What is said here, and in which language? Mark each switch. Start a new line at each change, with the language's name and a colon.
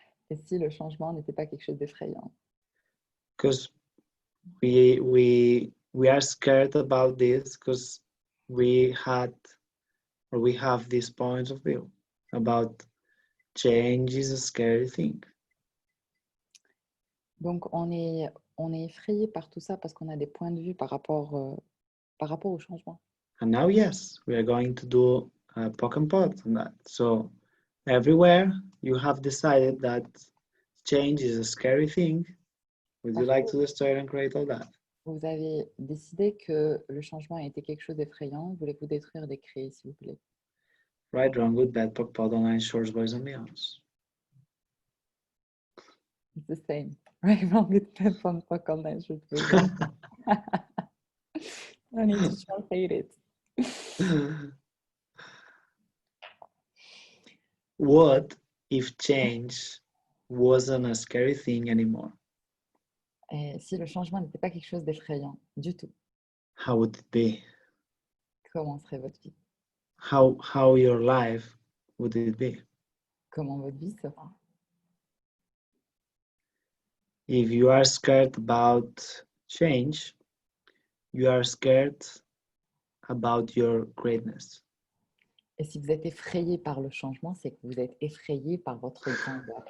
French: Et si le changement n'était pas quelque chose d'effrayant?
English: Because we are scared about this because we have this point of view about change is a scary thing.
French: Donc, on est effrayé par tout ça parce qu'on a des points de vue par rapport au changement.
English: And now, yes, we are going to do a poke and pot on that. So everywhere you have decided that change is a scary thing, would you like to destroy and create all that?
French: Vous avez décidé que le changement était quelque chose d'effrayant. Voulez-vous détruire, décréer, s'il vous plaît?
English: Right, wrong, good, bad, poke, pot, online, shorts, boys and beyonds. It's the same. Right, wrong, good, bad, fun, fuck, all that shit. I need to translate it. What if change wasn't a scary thing anymore?
French: Et si le changement n'était pas quelque chose d'effrayant du tout,
English: How would it be?
French: comment serait votre vie?
English: How your life would it be?
French: Comment votre vie sera?
English: If you are scared about change, you are scared about your greatness.
French: Et si vous êtes effrayé par le changement, c'est que vous êtes effrayé par votre grandeur.